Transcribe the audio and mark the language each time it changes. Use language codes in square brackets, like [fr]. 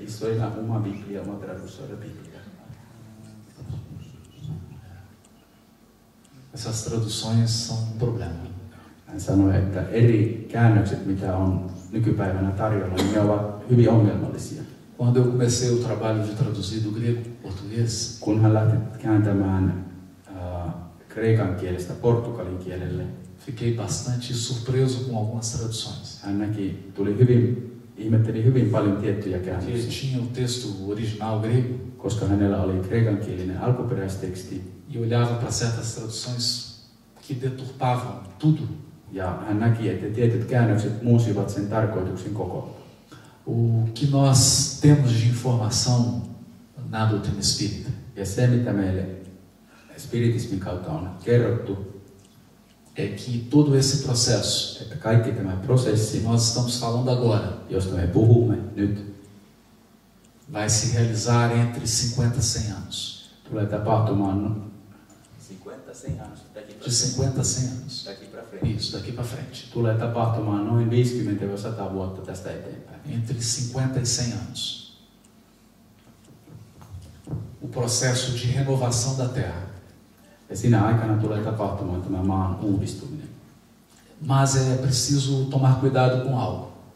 [pt] Isso é uma Bíblia, uma tradução da Bíblia. Essas traduções são um problema. [fi] Hän sanoi, että eri käännökset, mitä on nykypäivänä tarjolla, niin ne ovat hyvin ongelmallisia. [pt] Quando eu comecei o trabalho de traduzir do grego para português, [fi] Kun hän lähti kääntämään kreikan kielestä portugalin kielelle, [pt] fiquei bastante surpreso com algumas traduções. [fi] hän ihmetteli hyvin paljon tiettyjä [pt] Porque [fi] käännöksiä, [pt] tinha o texto original grego [fi] koska hänellä oli kreikankielinen alkuperäisteksti, [pt] e olhava para certas traduções que deturpavam tudo. [fi] ja hän näki, että tietyt käännökset muusivat sen tarkoituksen kokonaan. [pt] O que nós temos de informação na doutrina espírita [fi] Ja se, mitä meille spiritismin kautta on kerrottu, [pt] é que todo esse processo [fi] että kaikki tämä [pt] que [fi] prosessi, [pt] nós estamos falando agora [fi] josta me puhumme nyt, [pt] vai se realizar entre 50 e 100 anos. [fi] tulee tapahtumaan [pt] De 50 a 100 anos. Isso, daqui para frente. [fi] Tulee tapahtumaan noin 50-100 vuotta tästä eteenpäin. [pt] Entre 50 e 100 anos. O processo de renovação da Terra. [fi] Ja siinä aikana tulee tapahtumaan tämä maan uudistuminen. [pt] Mas é preciso tomar cuidado com algo.